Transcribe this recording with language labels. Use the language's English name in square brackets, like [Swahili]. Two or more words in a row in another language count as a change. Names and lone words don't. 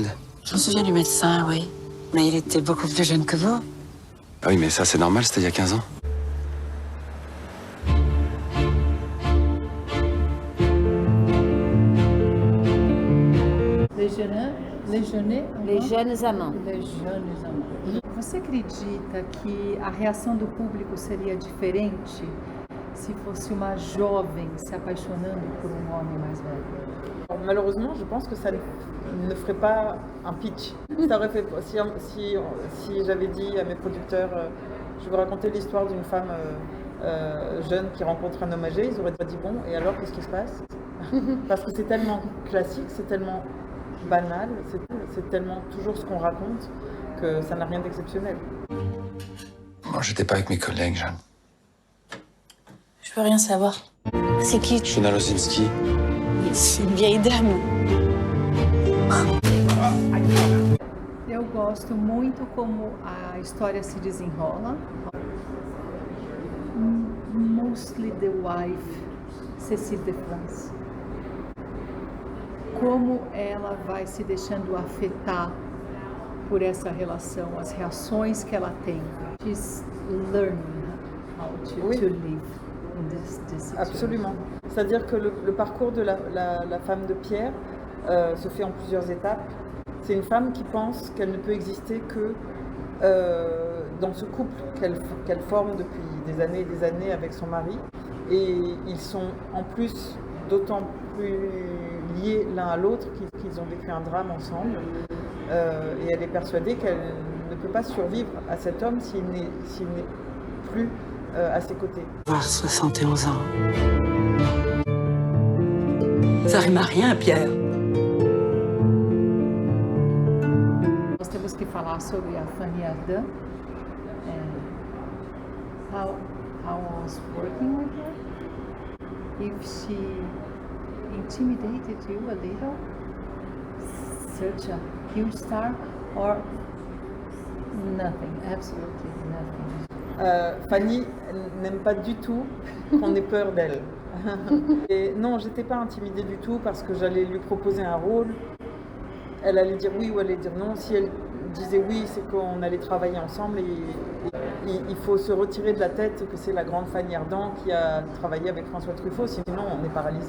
[French] Je me souviens du médecin, oui. Mais il était beaucoup plus jeune que vous. Ah oui, mais ça, c'est normal, c'était il y a 15 ans. Les jeunes amants. [Portuguese] Você acredita que a reação do público seria diferente se fosse uma jovem se apaixonando por homem mais velho? [French] Malheureusement, je pense que ça ne ferait pas un pitch. Ça aurait fait, si j'avais dit à mes producteurs, je vais vous raconter l'histoire d'une femme jeune qui rencontre un homme âgé, ils auraient pas dit bon, et alors qu'est-ce qui se passe? Parce que c'est tellement classique, c'est tellement banal, c'est tellement toujours ce qu'on raconte que ça n'a rien d'exceptionnel. Bon, j'étais pas avec mes collègues, Jeanne. Je veux rien savoir. C'est qui? Shona Lozinski. C'est une vieille dame. [Portuguese] Eu gosto muito como a história se desenrola. [English] Mostly the wife, Cécile de France. [Portuguese] Como ela vai se deixando afetar por essa relação, as reações que ela tem. [English] She's learning how to live in this situation. [French] Absolument. C'est-à-dire que le parcours de la femme de Pierre se fait en plusieurs étapes. C'est une femme qui pense qu'elle ne peut exister que dans ce couple qu'elle forme depuis des années avec son mari. Et ils sont en plus d'autant plus liés l'un à l'autre qu'ils ont vécu un drame ensemble. Et elle est persuadée qu'elle ne peut pas survivre à cet homme s'il n'est plus à ses côtés. Avoir 71 ans. Ça rime à rien, Pierre. [Portuguese] Nós temos que falar sobre a Fanny Ardant. [English] How I was working with her. If she intimidated you a little, such a huge star, or nothing, absolutely nothing. [French] Fanny n'aime pas du tout qu'on ait peur d'elle. Et non, j'étais pas intimidée du tout parce que j'allais lui proposer un rôle. Elle allait dire oui ou elle allait dire non. Si elle disait oui, c'est qu'on allait travailler ensemble et il faut se retirer de la tête que c'est la grande Fanny Ardant qui a travaillé avec François Truffaut, sinon on est paralysé.